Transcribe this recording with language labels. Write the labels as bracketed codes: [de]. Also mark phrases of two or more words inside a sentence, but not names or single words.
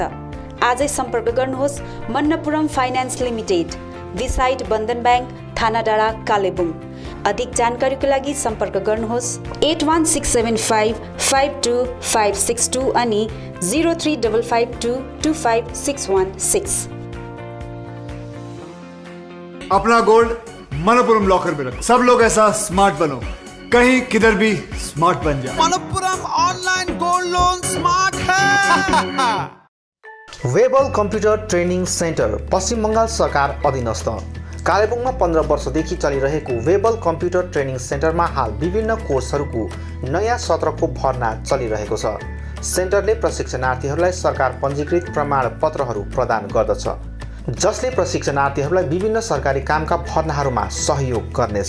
[ne] आजै सम्पर्क गर्नुहोस् मन्नपुरम फाइनेन्स लिमिटेड, बिसाइड बन्धन ब्याङ्क, थाना डाँडा, कालेबुङ। अधिक जानकारीको लागि सम्पर्क गर्नुहोस् 8167552562 अनि 0355225616। [hi] अपना गोल्ड मनपुरम लॉकर में रखो। सब लोग ऐसा स्मार्ट बनो, कहीं किधर भी स्मार्ट बन जाओ। मनपुरम ऑनलाइन गोल्ड लोन स्मार्ट है। [ne] वेबल कम्प्युटर ट्रेनिङ सेन्टर पश्चिम बङ्गाल सरकार अधीनस्थ कालेबुङमा 15 वर्षदेखि चलिरहेको वेबल कम्प्युटर ट्रेनिङ सेन्टरमा हाल विभिन्न कोर्सहरूको नयाँ सत्रको भर्ना चलिरहेको छ। सेन्टरले प्रशिक्षणार्थीहरूलाई सरकार पञ्जीकृत प्रमाणपत्रहरू प्रदान गर्दछ, जसले प्रशिक्षणार्थीहरूलाई विभिन्न सरकारी कामका भर्नाहरूमा सहयोग गर्नेछ।